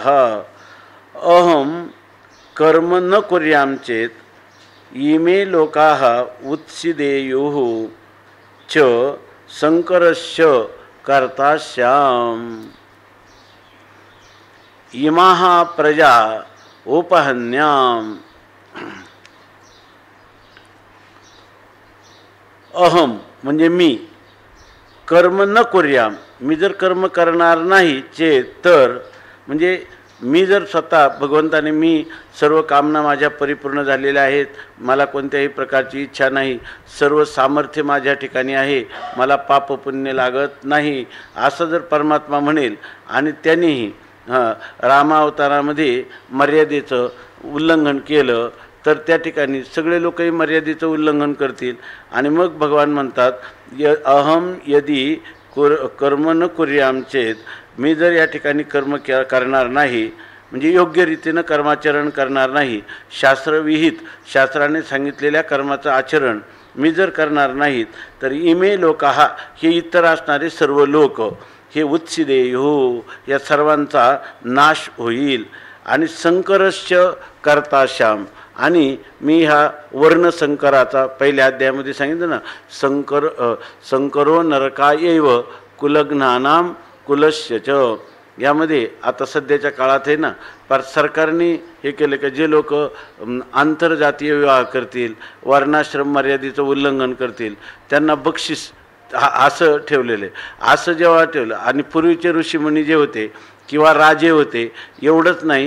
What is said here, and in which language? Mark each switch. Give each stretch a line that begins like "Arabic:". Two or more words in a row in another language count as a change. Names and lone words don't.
Sanskrit: अहम कर्म न कुर्याम चेत इमे लोकाः उत्सीदेयुः च शंकरस्य कर्तास्याम इमाः प्रजा उपहन्याम.
Marathi: अहम म्हणजे मी,
Sanskrit: कर्म न कुर्याम,
Marathi: मी जर कर्म करणार नाही चेत तर, म्हणजे मी जर स्वतः भगवंताने मी सर्व कामना माझ्या परिपूर्ण झालेल्या आहेत, मला कोणत्याही प्रकारची इच्छा नाही, सर्व सामर्थ्य माझ्या ठिकाणी आहे, मला पाप पुण्य लागत नाही असं जर परमात्मा म्हणेल आणि त्यांनीही रामावतारामध्ये मर्यादेचं उल्लंघन केलं तर त्या ठिकाणी सगळे लोकही मर्यादेचं उल्लंघन करतील. आणि मग भगवान म्हणतात
Sanskrit: अहम यदि कर्म न कुर्याम चेत,
Marathi: मी जर या ठिकाणी कर्म करणार नाही, म्हणजे योग्य रीतीनं कर्माचरण करणार नाही, शास्त्रविहित शास्त्राने सांगितलेल्या कर्माचं आचरण मी जर करणार नाहीत तर
Sanskrit: इमे लोकाः,
Marathi: हे इतर असणारे सर्व लोक, हे उत्सीदेयुः, या सर्वांचा नाश होईल. आणि
Sanskrit: शंकरस्य कर्तास्याम,
Marathi: आणि मी ह्या वर्णशंकराचा पहिल्या अध्यायामध्ये सांगितलं ना,
Sanskrit: शंकरो नरकायैव कुलघ्नानाम कुलस्य च.
Marathi: यामध्ये आता सध्याच्या काळात आहे ना, पर सरकारने हे केलं की जे लोक आंतरजातीय विवाह करतील, वर्णाश्रम मर्यादेचं उल्लंघन करतील, त्यांना बक्षीस असं ठेवलेलं आहे. असं जेव्हा ठेवलं, आणि पूर्वीचे ऋषीमुनी जे होते किंवा राजे होते, एवढंच नाही